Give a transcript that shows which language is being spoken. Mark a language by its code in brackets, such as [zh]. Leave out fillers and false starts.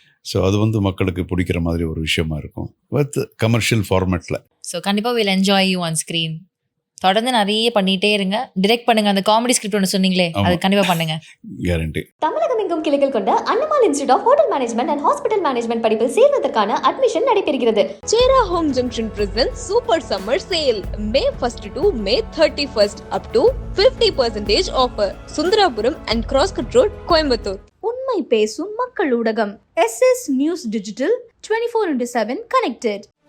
[ta] So அது வந்து மக்களுக்கு பிடிக்கிற மாதிரி ஒரு விஷயமா இருக்கும் வித் கமர்ஷியல் ஃபார்மேட்டில். ஸோ கண்டிப்பாக [en] Will enjoy you on screen. [ta] தொடர்ந்து நிறைய பண்ணிட்டே இருங்க, டிரெக்ட் பண்ணுங்க. அந்த காமெடி ஸ்கிரிப்ட் ஒன்று சொன்னீங்களே, அது கண்டிப்பாக பண்ணுங்க, கேரண்டி. தமிழகம் எங்கும் கிளைகள் கொண்ட அண்ணமால் institute of hotel management and hospital management படிப்பில் சேர்வதற்கான அட்மிஷன் நடைபெறுகிறது. [en] Chera Home Junction presents Super Summer Sale May 1st to May 31st up to 50% offer. Sundarapuram and Crosscut Road, Coimbatore. [ta] உண்மை பேசும் மக்கள் ஊடகம் SS நியூஸ் டிஜிட்டல் [en] 24/7 connected.